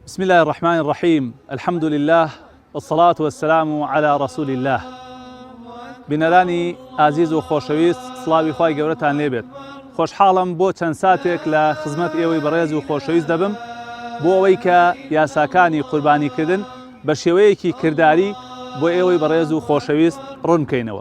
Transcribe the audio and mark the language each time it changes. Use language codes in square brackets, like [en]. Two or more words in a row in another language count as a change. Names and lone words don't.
[ar] بسم الله الرحمن الرحيم. الحمد لله والصلاة والسلام على رسول الله. [ckb] بنەرانی ئازیز و خۆشەویست، سڵاوی خوای گەورەتان لێبێت. خۆشحاڵم بۆ چەند ساتێک لە خزمەت ئێوەی بەڕێز و خۆشەویست دەبم بۆ ئەوەی کە یاساکانی قوربانیکردن بە شێوەیەکی کردداری بۆ ئێوەی بەڕێز و خۆشەویست ڕوون بکەینەوە.